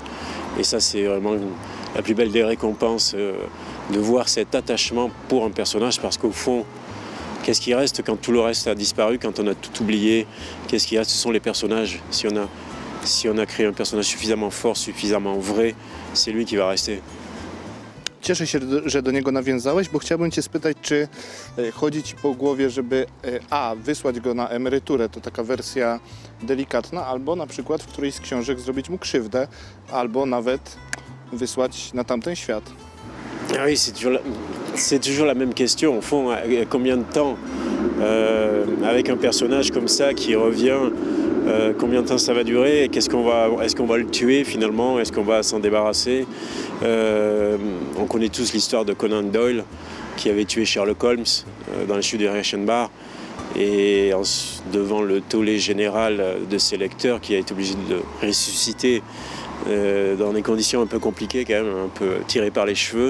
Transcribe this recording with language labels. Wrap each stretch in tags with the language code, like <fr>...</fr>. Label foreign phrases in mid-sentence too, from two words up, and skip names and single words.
<fr>Et ça, c'est vraiment la plus belle des récompenses, de voir cet attachement pour un personnage, parce qu'au fond, qu'est-ce qui reste quand tout le reste a disparu, quand on a tout oublié? Qu'est-ce qui reste? Ce sont les personnages. Si on a créé un personnage suffisamment fort, suffisamment vrai, c'est lui qui va rester.</fr> <pl>Cieszę się, że do niego nawiązałeś, bo chciałbym cię spytać, czy chodzi ci po głowie, żeby wysłać go na emeryturę, to taka wersja delikatna, albo na przykład w którejś z książek zrobić mu krzywdę, albo nawet wysłać na tamten świat.</pl> <fr>Ah oui, c'est toujours la même question. Au fond, combien de temps avec un personnage comme ça qui revient, combien de temps ça va durer? Est-ce qu'on va le tuer finalement? Est-ce qu'on va s'en débarrasser? On connaît tous l'histoire de Conan Doyle qui avait tué Sherlock Holmes dans les chutes de Reichenbach, et devant le tollé général de ses lecteurs, qui a été obligé de le ressusciter dans des conditions un peu compliquées quand même, un peu tirées par les cheveux.</fr>